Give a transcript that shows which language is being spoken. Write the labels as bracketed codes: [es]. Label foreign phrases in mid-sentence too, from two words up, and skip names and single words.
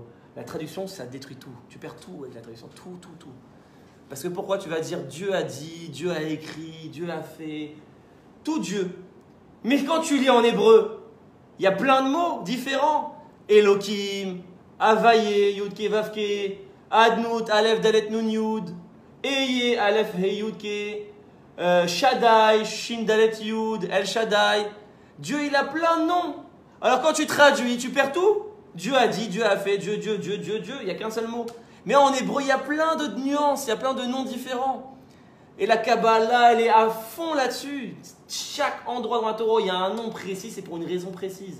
[fr] La traduction, ça détruit tout. Tu perds tout avec la traduction, tout. Parce que pourquoi tu vas dire Dieu a dit, Dieu a écrit, Dieu a fait, tout Dieu. Mais quand tu lis en hébreu, il y a plein de mots différents. Elokim, Avaye, Yudke, Vavke, Adnout, Aleph, Dalet, Nun, Yud, Eye, Aleph, He, Yudke, Shaddai, Shin, Dalet, Yud, El Shaddai. Dieu, il a plein de noms. Alors quand tu traduis, tu perds tout. Dieu a dit, Dieu a fait, Dieu. Il n'y a qu'un seul mot. Mais en hébreu, il y a plein de nuances, il y a plein de noms différents. Et la Kabbalah, elle est à fond là-dessus. Chaque endroit dans la Torah, il y a un nom précis, c'est pour une raison précise.